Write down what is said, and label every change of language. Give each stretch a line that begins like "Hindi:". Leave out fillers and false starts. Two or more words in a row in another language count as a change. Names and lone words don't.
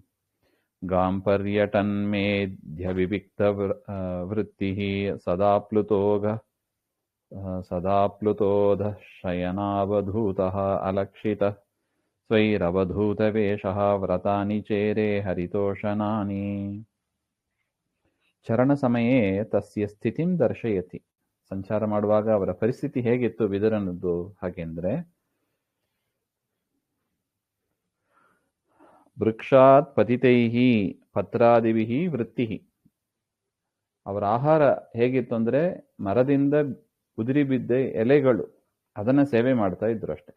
Sanskrit: ಗಾಂಪರ್ಯಟನ್ಮೇಧ್ಯ ವಿವಿಕ್ತ ವೃತ್ತಿ ಸದಾಪ್ಲುತೋಧ ಶಯನಾವಧೂತಃ ಅಲಕ್ಷಿತ ಸ್ವೈರವಧೂತವೇಷಃ ವ್ರತಾನಿ ಚೇರೆ ಹರಿತೋಷನಾನಿ. ಚರಣ ಸಮಯೇ ತಸ್ಯ ಸ್ಥಿತಿಂ ದರ್ಶಯತಿ.
Kannada: ಸಂಚಾರ ಮಾಡುವಾಗ ಅವರ ಪರಿಸ್ಥಿತಿ ಹೇಗಿತ್ತು ವಿದುರನದ್ದು ಹಾಗೆಂದ್ರೆ,
Sanskrit: ವೃಕ್ಷಾತ್ ಪತಿತೈಃ ಪತ್ರಾದಿಭಿಃ ವೃತ್ತಿಃ.
Kannada: ಅವರ ಆಹಾರ ಹೇಗಿತ್ತು ಅಂದ್ರೆ, ಮರದಿಂದ ಉದುರಿ ಬಿದ್ದ ಎಲೆಗಳು, ಅದನ್ನ ಸೇವೆ ಮಾಡ್ತಾ ಇದ್ರು ಅಷ್ಟೆ.